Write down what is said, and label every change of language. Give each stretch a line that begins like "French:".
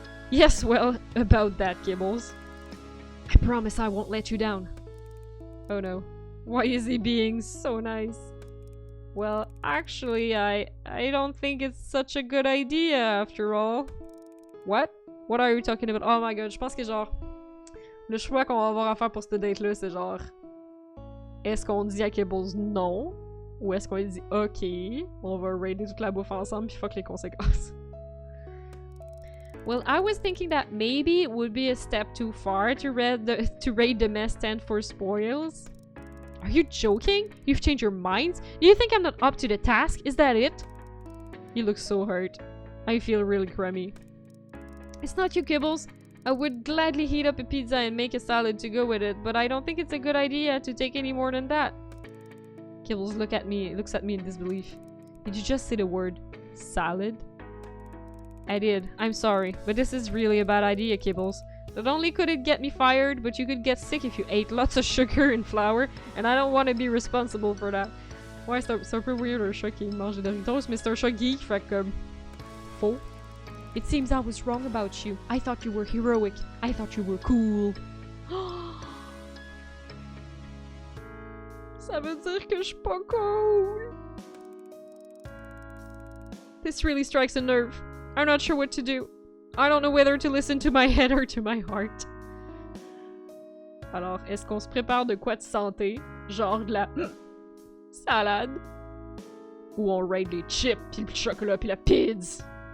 English: Yes, well, about that, Kibbles. I promise I won't let you down. Oh no. Why is he being so nice? Well, actually, I don't think it's such a good idea after all. What? What are you talking about? Oh my god,
French: je pense que genre... Le choix qu'on va avoir à faire pour cette date-là, c'est genre... Est-ce qu'on dit à Kibbles non? Ou est-ce qu'on dit ok, on va raider toute la bouffe ensemble puis fuck les conséquences?
English: Well, I was thinking that maybe it would be a step too far to raid the mess tent for spoils. Are you joking? You've changed your minds? Do you think I'm not up to the task? Is that it? He looks so hurt. I feel really crummy. It's not you, Kibbles. I would gladly heat up a pizza and make a salad to go with it, but I don't think it's a good idea to take any more than that. Kibbles looks at me in disbelief. Did you just say the word salad? I did. I'm sorry, but this is really a bad idea, Kibbles. Not only could it get me fired, but you could get sick if you ate lots of sugar and flour, and I don't want to be responsible for that.
French: Ouais, c'est un peu weird un chat qui mange des Doritos, mais c'est un chat geek, fait comme... Faux.
English: It seems I was wrong about you. I thought you were heroic. I thought you were cool.
French: Ça veut dire que je suis pas cool.
English: This really strikes a nerve. I'm not sure what to do. I don't know whether to listen to my head or to my heart.
French: Alors, est-ce qu'on se prépare de quoi de santé? Genre de la salade? Ou on raid les chips, pis le chocolat, pis la pizza?